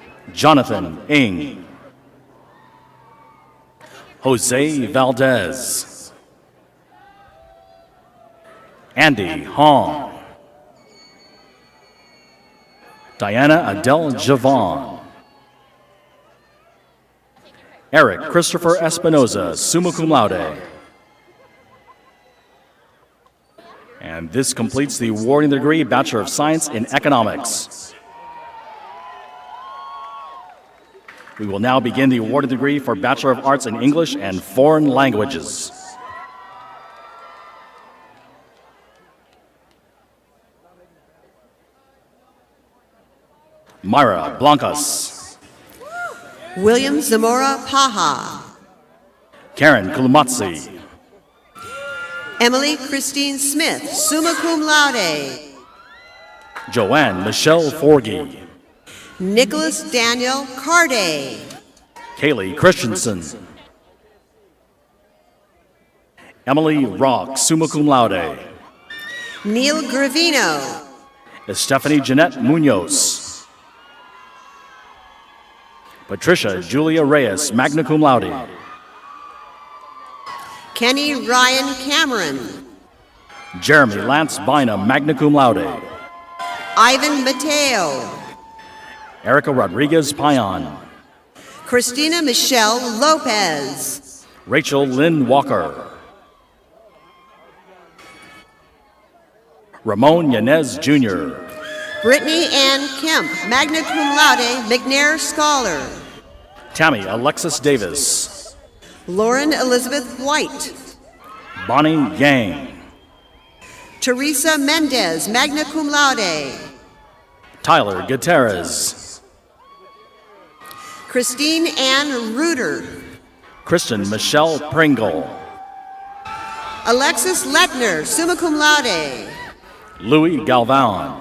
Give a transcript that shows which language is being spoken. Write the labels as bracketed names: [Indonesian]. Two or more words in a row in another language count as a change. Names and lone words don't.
[English] Jonathan Ng. Jose Valdez. Andy Hong. Diana Adele Javon. Eric Christopher Espinoza, [Latin] summa cum laude. [English] And this completes the awarding the degree Bachelor of Science in Economics. We will now begin the awarding degree for Bachelor of Arts in English and Foreign Languages. Myra Blancas. William Zamora Paja. Karen Kulumatsi. Emily Christine Smith, [Latin] summa cum laude. [English] Joanne Michelle Forgy. Nicholas Daniel Carday. Kaylee Christensen. Emily Rock, [Latin] summa cum laude. [English] Neil Gravino. Stephanie Jeanette Munoz. Patricia Julia Reyes, [Latin] magna cum laude. [English] Kenny Ryan Cameron. Jeremy Lance Bynum, [Latin] magna cum laude. [English] Ivan Mateo. Erica Rodriguez Payan. Christina Michelle Lopez. Rachel Lynn Walker. Ramon Yanez Jr. Brittany Ann Kemp, [Latin] magna cum laude, [English] McNair Scholar. Tammy Alexis Davis. Lauren Elizabeth White. Bonnie Yang. Teresa Mendez, [Latin] magna cum laude. [English] Tyler Gutierrez. Christine Ann Reuter. Kristen Michelle Pringle. Alexis Letner, [Latin] summa cum laude. [English] Louis Galvan.